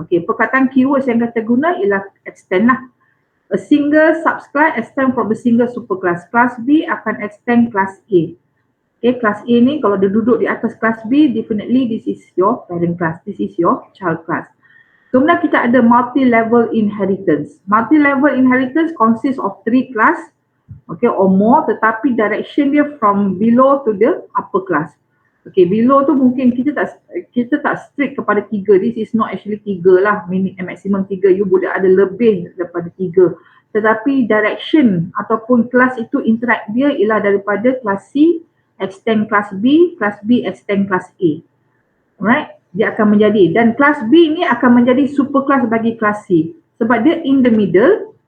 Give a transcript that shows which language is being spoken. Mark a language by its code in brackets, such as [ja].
[ms] Okay, perkataan keywords yang kita guna ialah extend lah. [en] A single subclass extend from a single superclass. Class B [ms] akan extend [en] class A. Okay, class A [ms] ni kalau dia duduk di atas [en] class B, definitely this is your parent class. This is your child class. [ms] Kemudian kita ada [en] multi-level inheritance. Multi-level inheritance consists of 3 class, okay, or more, [ms] tetapi direction dia [en] from below to the upper class. [ms] Okay, below tu mungkin kita tak strict kepada 3. [en] This is not actually 3 lah, maximum 3. You [ms] boleh ada lebih daripada 3. Tetapi direction ataupun kelas itu interact dia ialah daripada kelas C extend kelas B extend kelas A. Alright, dia akan menjadi, dan kelas B ni akan menjadi super kelas bagi kelas C sebab dia [en] in the middle.